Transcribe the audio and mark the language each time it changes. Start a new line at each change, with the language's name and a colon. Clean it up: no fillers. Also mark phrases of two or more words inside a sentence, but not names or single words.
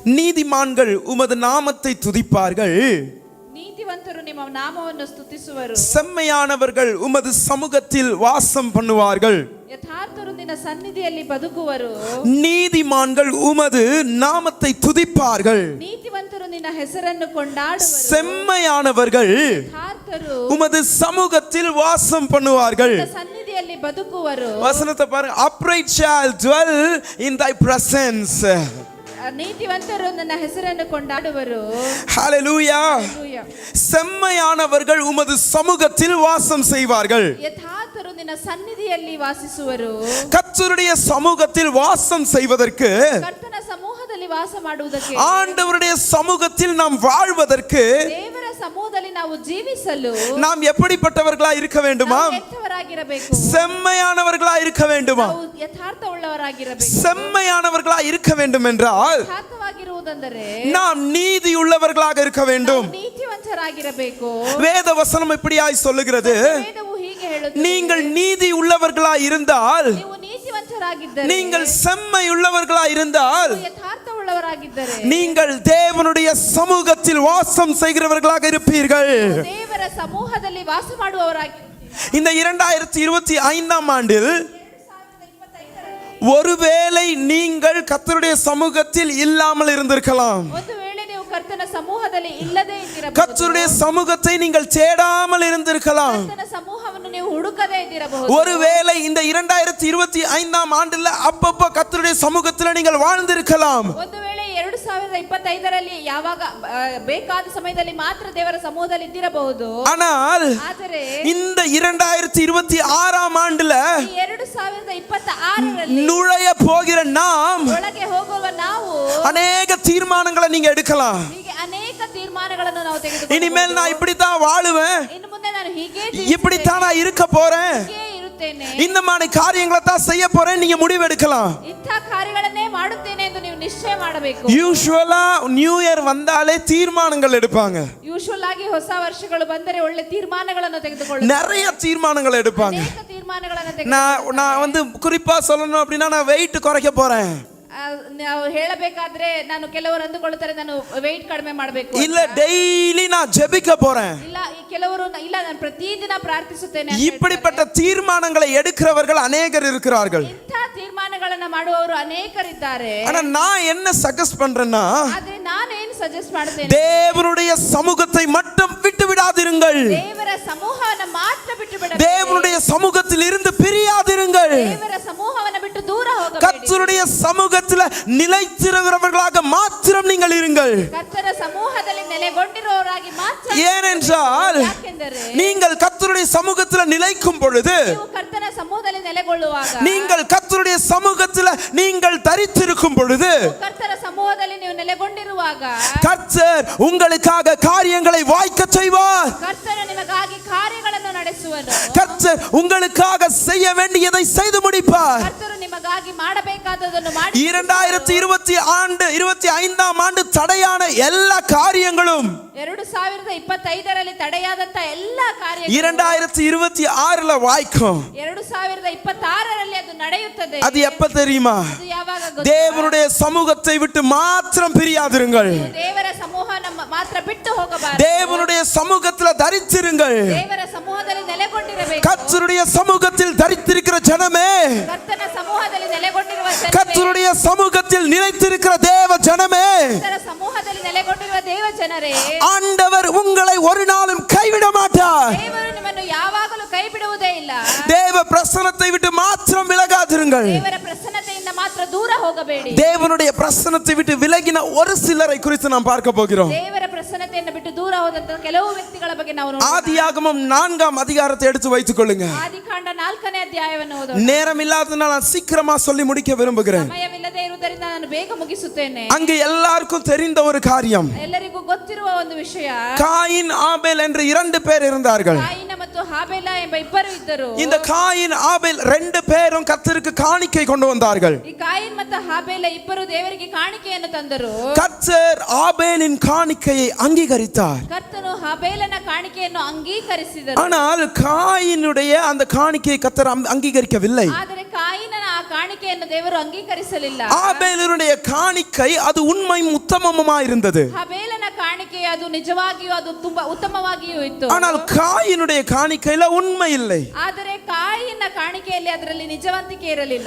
Tamil: நீதிமான்கள் உமது நாமத்தை துதிப்பார்கள்,
Kannada: ನೀತಿವಂತರು ನಿಮ್ಮ ನಾಮವನ್ನು ಸ್ತುತಿಸುವರು.
Tamil: செம்மையானவர்கள் உமது சமூகத்தில் வாசம் பண்ணுவார்கள்.
Kannada: ಯಥಾರ್ಥರು ನಿನ್ನ ಸನ್ನಿಧಿಯಲ್ಲಿ ಬದುಕುವರು.
Tamil: நீதிமான்கள் உமது நாமத்தை துதிப்பார்கள்,
Kannada: ನೀತಿವಂತರು ನಿನ್ನ ಹೆಸರನ್ನು ಕೊಂಡಾಡುವರು.
Tamil: செம்மையானவர்கள்
Kannada: ಯಥಾರ್ಥರು
Tamil: உமது சமூகத்தில் வாசம் பண்ணுவார்கள்.
Kannada: ನಿನ್ನ ಸನ್ನಿಧಿಯಲ್ಲಿ ಬದುಕುವರು.
Tamil: வசனத்தை பாருங்க.
English: upright shall dwell in thy presence.
Kannada: ನೀತಿವಂತರು ನನ್ನ ಹೆಸರನ್ನು ಕೊಂಡಾಡುವರು.
Tamil: ஹalleluya. செம்மையானவர்கள் உமது சமூகத்தில் வாசம் செய்வார்கள்.
Kannada: ಯಥಾರ್ಥರು ನಿನ್ನ ಸನ್ನಿಧಿಯಲ್ಲಿ ವಾಸಿಸುವರು.
Tamil: கர்த்தருடைய சமூகத்தில் வாசம் செய்வதற்கு,
Kannada: ಕರ್ತನ ಸಮೂಹದಲ್ಲಿ ವಾಸ ಮಾಡುವುದಕ್ಕೆ,
Tamil: ஆண்டவருடைய சமூகத்தில் நாம் வாழ்வதற்கு
Kannada: ದೇವರ ಸಮೂಹದಲ್ಲಿ ನಾವು ಜೀವಿಸಲು
Tamil: நாம் எப்படிப்பட்டவர்களா இருக்க வேண்டுமா?
Kannada: ಯಥಾರ್ಥರಾಗಿರಬೇಕು.
Tamil: செம்மையானவர்களா இருக்க வேண்டுமா?
Kannada: ನಾವು ಯಥಾರ್ಥವುಳ್ಳವರಾಗಿರಬೇಕು.
Tamil: செம்மையானவர்களா இருக்க வேண்டும் என்றால்
Kannada: ಯಥಾರ್ಥವಾಗಿರುವುದೆಂದರೆ
Tamil: நாம் நீதி உள்ளவர்களாக இருக்க வேண்டும்.
Kannada: ನೀತಿವಂತರಾಗಿರಬೇಕು.
Tamil: வேத வசனம் இப்படியாய் சொல்லுகிறது,
Kannada: ವೇದವು ಹೀಗೆ ಹೇಳುತ್ತದೆ,
Tamil: நீங்கள் நீதி உள்ளவர்களா இருந்தால்,
Kannada: ನೀವು ನೀತಿವಂತರಾಗಿದ್ದರೆ,
Tamil: நீங்கள் செம்மை உள்ளவர்களா இருந்தால்,
Kannada: ಯಥಾರ್ಥವುಳ್ಳವರಾಗಿದ್ದರೆ
Tamil: நீங்கள் தேவனுடைய சமூகத்தில் வாசம் செய்கிறவர்களாக இருப்பீர்கள்.
Kannada: ದೇವರ ಸಮೂಹದಲ್ಲಿ ವಾಸ ಮಾಡುವವರಾಗಿ.
Tamil: இந்த 2025ஆம் ஆண்டில் ஒருவேளை நீங்கள் கர்த்தருடைய சமூகத்தில் இல்லாமல் இருந்திருக்கலாம்.
Kannada: ಒಂದು ವೇಳೆ ನೀವು ಕರ್ತನ ಸಮೂಹದಲ್ಲಿ ಇಲ್ಲದೆ ಇದ್ದಿರಬಹುದು.
Tamil: கர்த்தருடைய சமூகத்தை நீங்கள் தேடாமல் இருந்திருக்கலாம்.
Kannada: ಕರ್ತನ ಸಮೂಹವನ್ನು ನೀವು ಹುಡುಕದೇ ಇದ್ದಿರಬಹುದು.
Tamil: ஒருவேளை இந்த 2025ஆம் ஆண்டுல அப்பப்ப கர்த்தருடைய சமூகத்தில் நீங்கள் வாழ்ந்திருக்கலாம்.
Kannada: ಒಂದು ವೇಳೆ 2025ರಲ್ಲಿ ಯಾವಾಗ ಬೇಕಾದ ಸಮಯದಲ್ಲಿ ಮಾತ್ರ ದೇವರ ಸಮೂಹದಲ್ಲಿ ಇದ್ದಿರಬಹುದು.
Tamil: ஆனால்
Kannada: ಆದರೆ
Tamil: இந்த 2026ஆம் ஆண்டுல
Kannada: 2026ರಲ್ಲಿ
Tamil: நுழைய போகிற நாம்
Kannada: ಒಳಗೆ ಹೋಗುವ ನಾವು
Tamil: அநேக தீர்மானங்களை நீங்க எடுக்கலாம்.
Kannada: ಹೀಗೆ ಅನೇಕ ತೀರ್ಮಾನಗಳನ್ನು ನಾವು ತೆಗೆದುಕೊಳ್ಳಬಹುದು.
Tamil: இனிமேல் நான் இப்படித்தான் வாழுவேன்,
Kannada: ಇನ್ನು ಮುಂದೆ ನಾನು ಹೀಗೆ
Tamil: இப்படித்தான் நான் இருக்க போறேன்,
Kannada: ಇರುತ್ತೇನೆ,
Tamil: இந்த மாதிரி காரியங்களை தான் செய்ய போறேன், நீங்க முடிவெடுக்கலாம்.
Kannada: ಇಂಥ ಕಾರ್ಯಗಳನ್ನೇ ಮಾಡುತ್ತೇನೆ ಎಂದು ನೀವು ನಿಶ್ಚಯ ಮಾಡಬೇಕು.
Tamil: யூசுவலா
English: New Year
Tamil: வந்தாலே தீர்மானங்கள் எடுப்பாங்க.
Kannada: ಯೂಶುವಲ್ ಆಗಿ ಹೊಸ ವರ್ಷಗಳು ಬಂದರೆ ಒಳ್ಳೆ ತೀರ್ಮಾನಗಳನ್ನು ತೆಗೆದುಕೊಳ್ಳುತ್ತಾರೆ.
Tamil: நிறைய தீர்மானங்கள் எடுப்பாங்க.
Kannada: ಅನೇಕ ತೀರ್ಮಾನಗಳನ್ನು ತೆಗೆದುಕೊಳ್ಳುತ್ತಾರೆ.
Tamil: நான் வந்து குறிப்பா சொல்லணும் அப்படின்னா, நான் வெயிட் குறைக்க போறேன்,
Kannada: ನಾವು ಹೇಳಬೇಕಾದ್ರೆ ನಾನು ಕೆಲವರು ಅಂದುಕೊಳ್ಳುತ್ತಾರೆ ನಾನು ವೆಯ್ಟ್ ಕಡಿಮೆ ಮಾಡಬೇಕು,
Tamil: இல்ல டெய்லி நான் ஜெபிக்க போறேன்,
Kannada: ಇಲ್ಲ ಕೆಲವರು ಇಲ್ಲ ನಾನು ಪ್ರತಿದಿನ ಪ್ರಾರ್ಥಿಸುತ್ತೇನೆ.
Tamil: இப்படிப்பட்ட தீர்மானங்களை எடுக்கிறவர்கள் அநேகர் இருக்கிறார்கள்.
Kannada: ಇಂಥ ತೀರ್ಮಾನಗಳನ್ನು ಮಾಡುವವರು ಅನೇಕರಿದ್ದಾರೆ.
Tamil: ஆனா நான் என்ன சஜஸ்ட் பண்றேன்னா,
Kannada: ಆದ್ರೆ ನಾನು ಏನು ಸಜೆಸ್ಟ್ ಮಾಡುತ್ತೇನೆ,
Tamil: தேவனுடைய சமூகத்தை மட்டும் விட்டு விடாதிருங்கள்.
Kannada: ದೇವರ ಸಮೂಹವನ್ನು ಮಾತ್ರ ಬಿಟ್ಟು ಬಿಡಬೇಡಿ.
Tamil: தேவனுடைய சமூகத்தில் இருந்து பிரியாதிருங்கள்.
Kannada: ದೇವರ ಸಮೂಹವನ್ನು ಬಿಟ್ಟು ದೂರ ಹೋಗಬೇಡಿ.
Tamil: கர்த்தருடைய சமூகத்தில் நிலைத்திருக்கிறவர்களாக மாத்திரம் நீங்கள் இருங்கள்.
Kannada: ಕರ್ತನ ಸಮೂಹದಲ್ಲಿ ನೆಲೆಗೊಂಡಿರುವವರಾಗಿ ಮಾತ್ರ.
Tamil: ஏனென்றால் நீங்கள் கர்த்தருடைய சமூகத்தில் நிலைக்கும் பொழுது,
Kannada: ನೀವು ಕರ್ತನ ಸಮೂಹದಲ್ಲಿ ನೆಲೆಗೊಳ್ಳುವಾಗ,
Tamil: நீங்கள் கர்த்தருடைய சமூகத்தில் நீங்கள் தரித்திருக்கும் பொழுது,
Kannada: ಕರ್ತನ ಸಮೂಹದಲ್ಲಿ ನೀವು ನೆಲೆಗೊಂಡಿರುವಾಗ
Tamil: கர்த்தர் உங்களுக்காக காரியங்களை வாய்க்க செய்வார்.
Kannada: ಕರ್ತನು ನಿಮಗಾಗಿ ಕಾರ್ಯಗಳನ್ನು ನಡೆಸುವನು.
Tamil: கர்த்தர் உங்களுக்காக செய்ய வேண்டியதை செய்து முடிப்பார்.
Kannada: ಕರ್ತನು ನಿಮಗಾಗಿ ಮಾಡಬೇಕಾದದನ್ನು ಮಾಡಿ.
Tamil: 2025ஆம் ஆண்டு தடையான எல்லா காரியங்களும்
Kannada: 2025ರಲ್ಲಿ ತಡೆಯಾದಂತ ಎಲ್ಲಾ ಕಾರ್ಯಗಳು
Tamil: 2026ல வாய்க்கும்.
Kannada: 2026ರಲ್ಲಿ ಅದು ನಡೆಯುತ್ತದೆ.
Tamil: அது எப்ப தெரியுமா?
Kannada: ಅದು ಯಾವಾಗ ಗೊತ್ತಾ?
Tamil: தேவனுடைய சமூகத்தை விட்டு மாத்திரம் பிரியாதிருங்கள்.
Kannada: ದೇವರ ಸಮೂಹ ನಮ್ಮ ಮಾತ್ರ ಬಿಟ್ಟು ಹೋಗಬಾರದು.
Tamil: தேவனுடைய சமூகத்தில் தரித்திருங்கள்.
Kannada: ದೇವರ ಸಮೂಹದಲ್ಲಿ ನೆಲೆಗೊಂಡಿರಬೇಕು.
Tamil: கர்த்தருடைய சமூகத்தில் தரித்திருக்கிற ஜனமே,
Kannada: ಕರ್ತನ ಸಮೂಹದಲ್ಲಿ ನೆಲೆಗೊಂಡಿರುವ ಜನರೇ,
Tamil: கர்த்தருடைய சமூகத்தில் நிலைத்திருக்கிற தேவ ஜனமே,
Kannada: ಕರ್ತನ ಸಮೂಹದಲ್ಲಿ ನೆಲೆಗೊಂಡಿರುವ ದೇವ ಜನರೇ,
Tamil: ஆண்டவர் உங்களை ஒரு நாளும் கைவிட மாட்டார்.
Kannada: ದೇವರು ನಿಮ್ಮನ್ನು ಯಾವಾಗಲೂ ಕೈ ಬಿಡುವುದೇ ಇಲ್ಲ.
Tamil: தேவ பிரசன்னத்தை விட்டு மாத்திரம் விலகாதிருங்கள்.
Kannada: ದೇವರ ಪ್ರಸನ್ನತೆಯಿಂದ ಮಾತ್ರ ದೂರ ಹೋಗಬೇಡಿ.
Tamil: தேவனுடைய பிரசன்னத்தை விட்டு விலகின ஒரு சிலரை குறித்து நாம் பார்க்க போகிறோம்.
Kannada: ದೇವರ ಪ್ರಸನ್ನತೆಯನ್ನು ಬಿಟ್ಟು ದೂರ ಹೋದಂತ ಕೆಲವು ವ್ಯಕ್ತಿಗಳ ಬಗ್ಗೆ ನಾವು ನೋಡೋಣ.
Tamil: ஆதியாகமம் 4ஆம் அதிகாரத்தை எடுத்து வைத்துக் கொள்ளுங்க.
Kannada: ಆದಿಕಾಂಡ 4ನೇ ಅಧ್ಯಾಯವನ್ನು ಓದೋಣ.
Tamil: நேரம் இல்லாததால் நான் சீக்கிரமா சொல்லி முடிக்க விரும்புகிறேன்.
Kannada: ಸಮಯವಿಲ್ಲದೆ ಇರುವುದರಿಂದ ನಾನು ಬೇಗ ಮುಗಿಸುತ್ತೇನೆ.
Tamil: அங்கு எல்லாருக்கும் தெரிந்த ஒரு காரியம்,
Kannada: ಎಲ್ಲರಿಗೂ ಗೊತ್ತಿರುವ ಒಂದು ವಿಷಯ,
Tamil: காயின் ஆபேல் என்று 2 பேர் இருந்தார்கள்.
Kannada: ಕಾಯಿನ ಮತ್ತು ಹಾಬೇಲ ಎಂಬ ಇಬ್ಬರು ಇದ್ದರು.
Tamil: இந்த காயின் ஆபேல் 2 பேரும் கர்த்தருக்கு காணிக்கை கொண்டு வந்தார்கள்.
Kannada: ಈ ಕಾಯಿನ್ ಮತ್ತು ಹಾಬೇಲ ಇಬ್ಬರು ದೇವರಿಗೆ ಕಾಣಿಕೆಯನ್ನು ತಂದರು.
Tamil: கர்த்தர் ஆபேலின் காணிக்கையை அங்கீகரித்தார்.
Kannada: ಕರ್ತನು ಹಾಬೇಲನ ಕಾಣಿಕೆಯನ್ನು ಅಂಗೀಕರಿಸಿದರು.
Tamil: ஆனால் காயினுடைய அந்த காணிக்கையை கர்த்தர் அங்கீகரிக்கவில்லை.
Kannada: ಆದರೆ ಕಾಯಿನನ ಆ ಕಾಣಿಕೆಯನ್ನು ದೇವರು ಅಂಗೀಕರಿಸಲಿಲ್ಲ.
Tamil: ஆபேலுடைய காணிக்கை அது உண்மையும் உத்தமமுமா இருந்தது.
Kannada: ಹಾಬೇಲನ ಕಾಣಿಕೆ ಅದು ನಿಜವಾಗಿಯೂ ಅದು ತುಂಬಾ ಉತ್ತಮವಾಗಿಯೂ ಇತ್ತು.
Tamil: ஆனால் காயினுடைய காணிக்கையில உண்மை இல்லை.
Kannada: ಆದರೆ ಕಾಯಿನ ಕಾಣಿಕೆಯಲ್ಲಿ ಅದರಲ್ಲಿ ನಿಜವಂತಿಕೆ ಇರಲಿಲ್ಲ.